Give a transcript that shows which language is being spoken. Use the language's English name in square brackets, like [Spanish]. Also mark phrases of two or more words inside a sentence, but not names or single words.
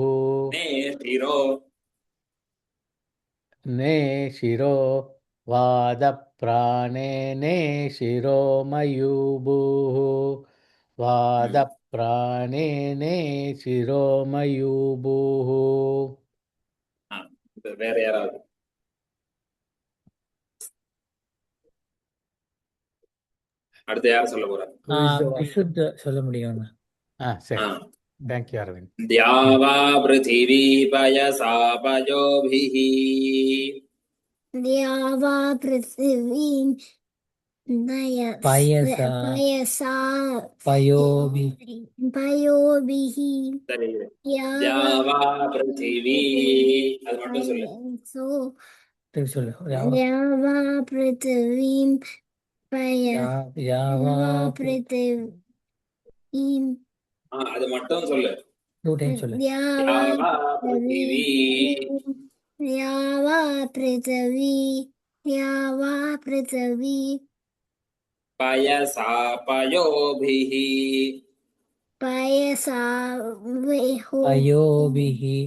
[Sanskrit] ने शिरो ने शिरो वादप्राणेने शिरोमयूभुः वादप्राणेने शिरोमयूभुः [Tamil] இப்ப வேற யாராவது அடுத்து யார் சொல்ல போறா? விசுத்த சொல்ல முடியும். சரி, தேங்க்யூ அரவிந்த். [Sanskrit] द्यावा पृथिवी पयसा पयोभिः द्यावा पृथिवीं पयसा पयोभिः [Tamil] சரி [Sanskrit] द्यावा पृथिवी [Tamil] அது மட்டும் சொல்லு. சொல்லு. [Sanskrit] द्यावा पृथिवीं யாவா पृथिवीं [Tamil] அது மட்டும் சொல்லு. 2 டைம் சொல்லு. [Sanskrit] द्यावा पृथिवी द्यावा पृथिवी पयसा पयोभिः पयसा पयोभिः